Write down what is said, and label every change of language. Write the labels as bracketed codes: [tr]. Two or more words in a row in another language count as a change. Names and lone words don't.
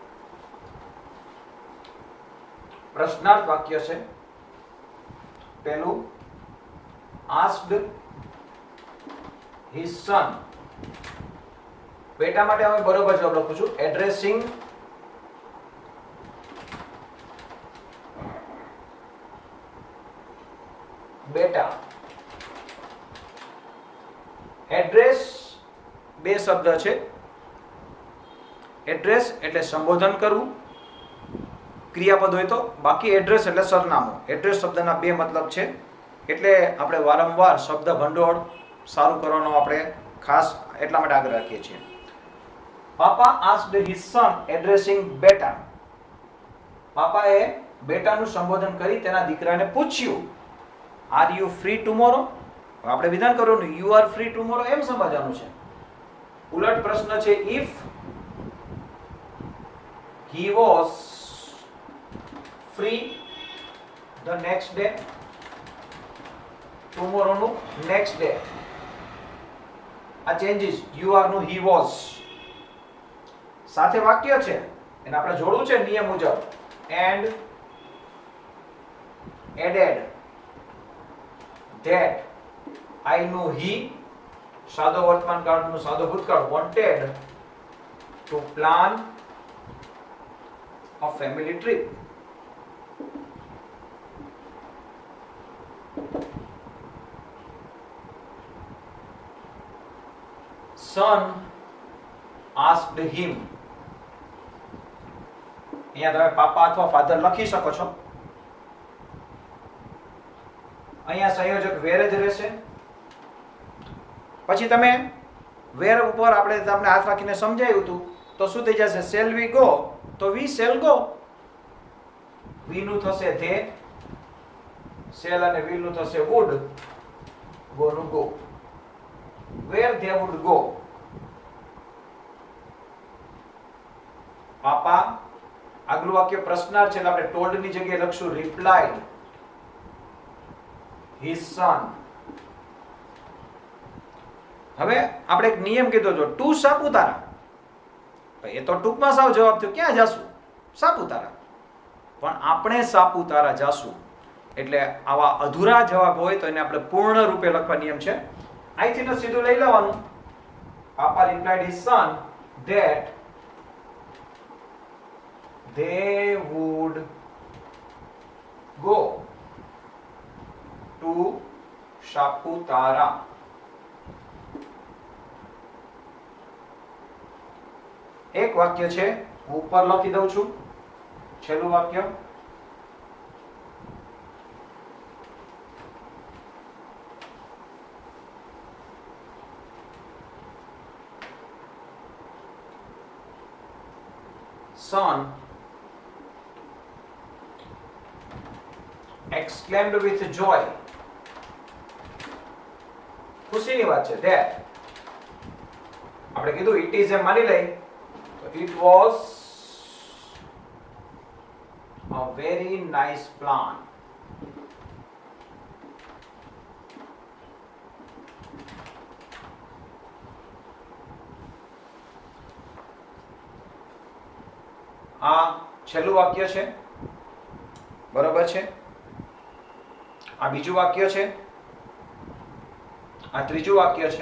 [gu] પ્રશ્નાર્થ વાક્ય છે પેલું. [en] asked his son. [gu] બેટા માટે હવે બરોબર જવાબ લખું છું. એડ્રેસિંગ બેટા. એડ્રેસ બે શબ્દ છે. એડ્રેસ એટલે સંબોધન કરવું, ક્રિયાપદ હોય તો, બાકી એડ્રેસ એટલે સરનામું. એડ્રેસ શબ્દના બે મતલબ છે, એટલે આપણે વારંવાર શબ્દ ભંડોળ સારું કરવાનો આપણે ખાસ એટલા માટે આગ્રહ રાખીએ છીએ. [en] પાપા asked his son addressing બેટા. [gu] પાપાએ બેટાનું સંબોધન કરી તેના દીકરાને પૂછ્યું, [en] are you free tomorrow? [gu] આપણે વિધાન કરવાનું [en] you are free tomorrow [gu] એમ સમજવાનું છે. ઉલટ પ્રશ્ન છે [en] ઇફ he was free the next day. tomorrow નું next day. [gu] આ ચેન્જીસ [en] you are [gu] નું [en] he was [gu] સાથે વાક્ય છે એને આપણે જોડવું છે નિયમ મુજબ. [en] and added that I નું he [gu] સાદો વર્તમાન કાળનું સાદો ભૂતકાળ [en] wanted to plan a family trip. Son asked him. [gu] અહીંયા તમે પાપા અથવા ફાધર લખી શકો છો. અહીંયા સંયોજક વેર જ રહેશે. પછી તમે વેર ઉપર આપણે તમને હાથ રાખીને સમજાવ્યું હતું તો શું થઈ જશે? [en] shall we go [gu] તો [en] we shall go. [gu] વી નું થશે ધે, શેલ અને વિલ નું થશે વુડ, ગો નું ગો. [en] where they would go. [gu] પાપા આગલું વાક્ય પ્રશ્નાર્થ છે એટલે આપણે ટોલ્ડ ની જગ્યાએ લખશું [en] replied his son. [gu] હવે આપણે એક નિયમ કીધો છો ટુ સાપુતારા. એ તો ટૂંકમાં સાવ જવાબ થયો, ક્યાં જાશું? સાપુતારા. પણ આપણે સાપુતારા જાશું એટલે આવા અધૂરા જવાબ હોય તો એને આપણે પૂર્ણ રૂપે લખવા નિયમ છે. અહીંથી તો સીધું લઈ લેવાનું. [en] પાપા રિપ્લાઇડ his son that they would go to Saputara. [gu] એક વાક્ય છે હું ઉપર લખી દઉં છું. છેલ્લું વાક્ય [en] son exclaimed with joy. [gu] ખુશીની વાત છે that આપણે કીધું [en] it is [gu] એમ માની લઈ તો [en] it was a very nice plan. [gu] આ છેલ્લું વાક્ય છે, બરોબર છે. આ બીજું વાક્ય છે, આ ત્રીજું વાક્ય છે.